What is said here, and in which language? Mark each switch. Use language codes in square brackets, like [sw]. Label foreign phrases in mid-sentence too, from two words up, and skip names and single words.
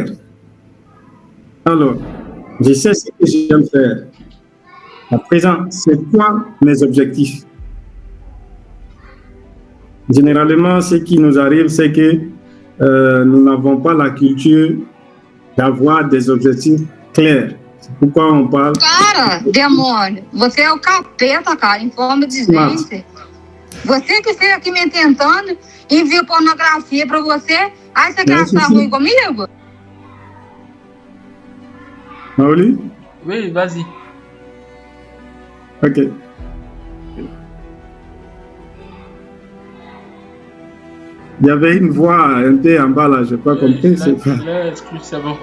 [fr] Alors, je sais ce que j'aime faire. À présent, c'est quoi mes objectifs? Généralement, ce qui nous arrive, c'est que nous n'avons pas la culture d'avoir des objectifs clairs. C'est pourquoi on parle... [pt] Cara, demônio, você é o capeta, cara, em forma de gente. Você que esteve aqui me tentando, envia pornografia pra você, aí você quer estar ruim comigo? Maoli? [fr] Oui, vas-y. Ok. Il y avait une voix un peu en bas là, je n'ai pas compris. C'est bon.